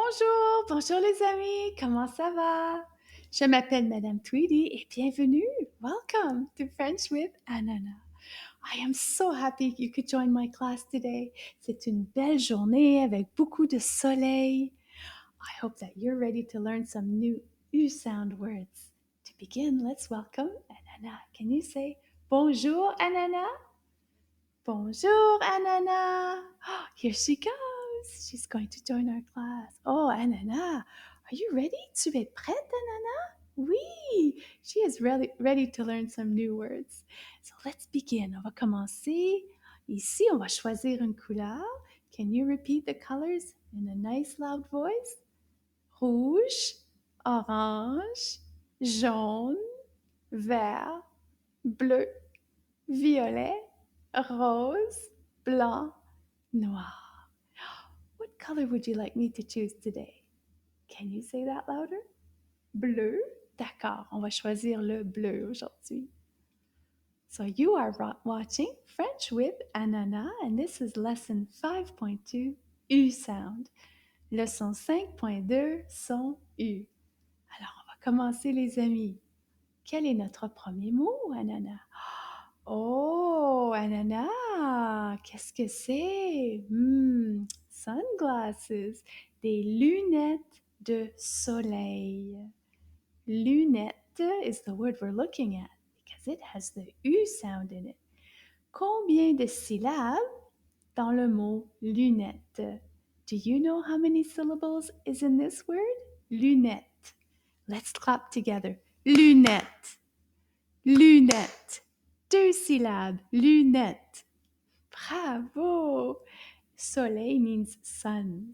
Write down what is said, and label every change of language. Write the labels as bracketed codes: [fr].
[fr] Bonjour, bonjour les amis, comment ça va? Je m'appelle Madame Tweedy et bienvenue. [en] Welcome to French with Ananas. I am so happy you could join my class today. [fr] C'est une belle journée avec beaucoup de soleil. [en] I hope that you're ready to learn some new U sound words. To begin, let's welcome Ananas. Can you say bonjour Ananas? Bonjour, Ananas. Oh, here she goes. She's going to join our class. Oh, Ananas, are you ready? [fr] Tu es prête, Ananas? Oui, [en] she is ready to learn some new words. So let's begin. [fr] On va commencer. Ici, on va choisir une couleur. [en] Can you repeat the colors in a nice loud voice? [fr] Rouge, orange, jaune, vert, bleu, violet, rose, blanc, noir. [en] What color would you like me to choose today? Can you say that louder? Bleu? [fr] D'accord, on va choisir le bleu aujourd'hui. [en] So you are watching French with Ananas, and this is lesson 5.2, U sound. [fr] Leçon 5.2, son U. Alors, on va commencer les amis. Quel est notre premier mot, Ananas? Oh, Ananas, qu'est-ce que c'est? [en] Sunglasses, [fr] des lunettes de soleil. [en] Lunette is the word we're looking at because it has the U sound in it. [fr] Combien de syllabes dans le mot lunette? [en] Do you know how many syllables is in this word? [fr] Lunette. [en] Let's clap together. [fr] Lunette. Lunette. 2 syllabes. Lunette. [en] Bravo. Soleil means sun.